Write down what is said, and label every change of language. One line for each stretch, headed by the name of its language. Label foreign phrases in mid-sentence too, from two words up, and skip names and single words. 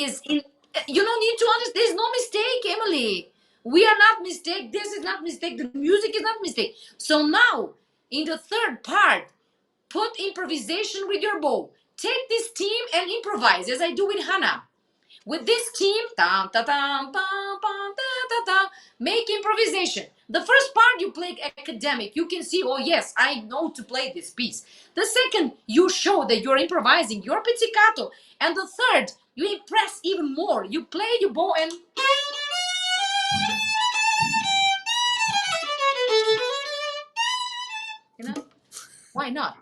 English: You don't need to understand. There's no mistake, Emily. We are not mistake. This is not mistake. The music is not mistake. So now, in the third part, put improvisation with your bow. Take this team and improvise, as I do with Hannah. With this team, tam ta tam pam pam ta ta ta, make improvisation. The first part you play academic. You can see, oh yes, I know to play this piece. The second, you show that you're improvising, you're pizzicato. And the third, you impress even more. You play your bow and you know why not?